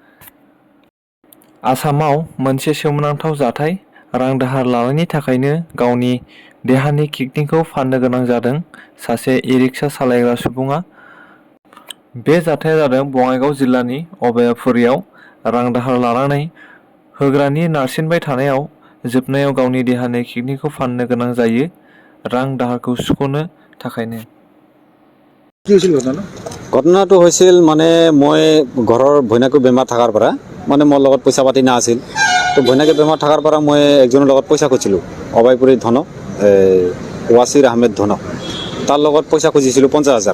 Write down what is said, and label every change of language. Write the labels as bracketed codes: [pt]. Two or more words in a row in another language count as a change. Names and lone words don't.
[brx] आसामाव मोनसे सोमोनांथाव जाथाय, रां दाहार लानायनि थाखायनो गावनि देहानि किडनिखौ फाननो गोनां जादों सासे इ-रिक्सा सालायग्रा सुबुङा। बे जाथाया जादों बङाइगाव जिल्लानि अभयापुरियाव। रां दाहार लानानै होग्रानि नारसिनबाय थानायाव जोबनायाव गावनि देहानि किडनिखौ फाननो गोनां जायो रां दाहारखौ सुख'नो थाखायनो। [as] ঘটনাটো হৈছিল মানে মই ঘৰৰ ভৈনাকৰ বেমাৰ থকাৰ পৰা মানে মোৰ লগত পইচা পাতি নাছিল। তো ভৈনাকে বেমাৰ থকাৰ পৰা মই একজনৰ লগত পইচা খুজিছিলোঁ, অভয়পুৰীৰ ধনক, ৱাছিৰ আহমেদ ধনক। তাৰ লগত পইচা খুজিছিলোঁ 50,000।